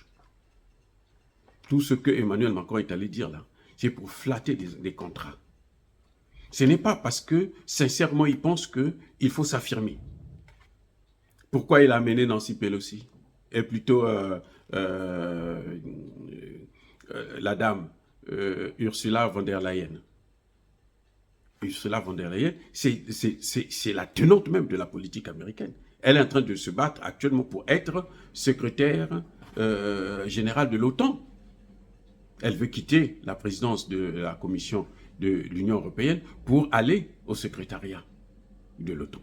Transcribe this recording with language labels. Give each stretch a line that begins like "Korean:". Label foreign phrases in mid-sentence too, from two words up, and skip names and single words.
French: Tout ce que Emmanuel Macron est allé dire là, c'est pour flatter des contrats. Ce n'est pas parce que, sincèrement, il pense qu'il faut s'affirmer. Pourquoi il a amené Nancy Pelosi? Et plutôt la dame Ursula von der Leyen. Ursula von der Leyen, c'est la tenante même de la politique américaine. Elle est en train de se battre actuellement pour être secrétaire générale de l'OTAN. Elle veut quitter la présidence de la Commission de l'Union européenne pour aller au secrétariat de l'OTAN.